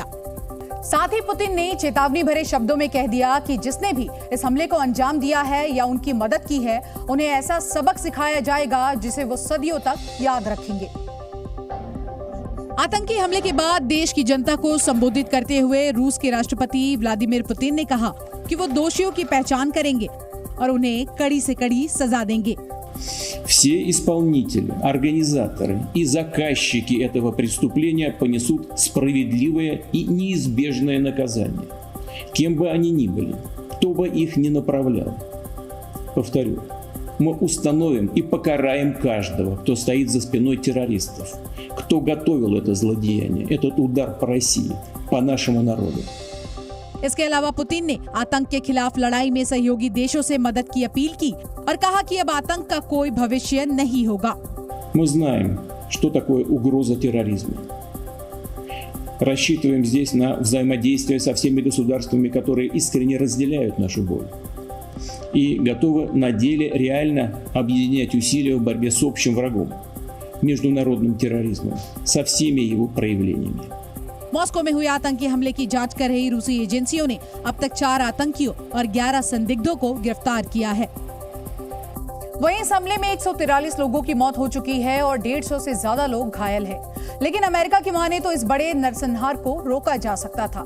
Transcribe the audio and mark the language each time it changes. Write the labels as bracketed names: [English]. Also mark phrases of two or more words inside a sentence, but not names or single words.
[Hindi] साथ ही पुतिन ने चेतावनी भरे शब्दों में कह दिया कि जिसने भी इस हमले को अंजाम दिया है या उनकी मदद की है, उन्हें ऐसा सबक सिखाया जाएगा जिसे वो सदियों तक याद रखेंगे। आतंकी हमले के बाद देश की जनता को संबोधित करते हुए रूस के राष्ट्रपति व्लादिमीर पुतिन ने कहा कि वो दोषियों की पहचान करेंगे और उन्हें कड़ी से कड़ी सजा देंगे। [Russian] Все исполнители, организаторы и заказчики этого преступления понесут справедливое и неизбежное наказание, кем бы они ни были, кто бы их ни направлял. Повторю, мы установим и покараем каждого, кто стоит за спиной террористов, кто готовил это злодеяние, этот удар по России, по нашему народу. [Hindi] इसके अलावा पुतिन ने आतंक के खिलाफ लड़ाई में सहयोगी देशों से मदद की अपील की और कहा कि अब आतंक का कोई भविष्य नहीं होगा। [Russian] Мы знаем, что такое угроза терроризма. Рассчитываем здесь на взаимодействие со всеми государствами, которые искренне разделяют нашу боль и готовы на деле реально объединять усилия в борьбе с общим врагом, международным терроризмом, со всеми его проявлениями. [Hindi] मॉस्को में हुए आतंकी हमले की जांच कर रही रूसी एजेंसियों ने अब तक 4 आतंकियों और 11 संदिग्धों को गिरफ्तार किया है। वहीं इस हमले में 143 लोगों की मौत हो चुकी है और 150 से ज्यादा लोग घायल हैं। लेकिन अमेरिका की माने तो इस बड़े नरसंहार को रोका जा सकता था।